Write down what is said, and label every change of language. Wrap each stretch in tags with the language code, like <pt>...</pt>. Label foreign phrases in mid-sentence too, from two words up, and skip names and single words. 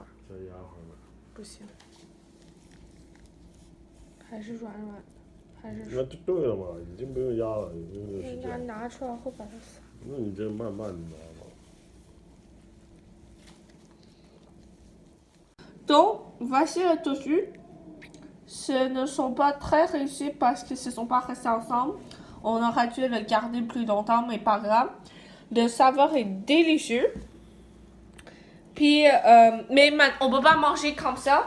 <zh>再压会儿吧。不行，还是软软的，还是那就对了嘛，已经不用压了，已经就是应该这样。拿出来会把它撒。那你这慢慢拿嘛。</zh> <fr>Donc, voici le tofu. Ce ne sont pas très réussis parce qu'ils ne se sont pas restés ensemble. On aurait dû le garder plus longtemps, mais pas grave. Le saveur est délicieux. Puis, mais on ne peut pas manger comme ça.</fr>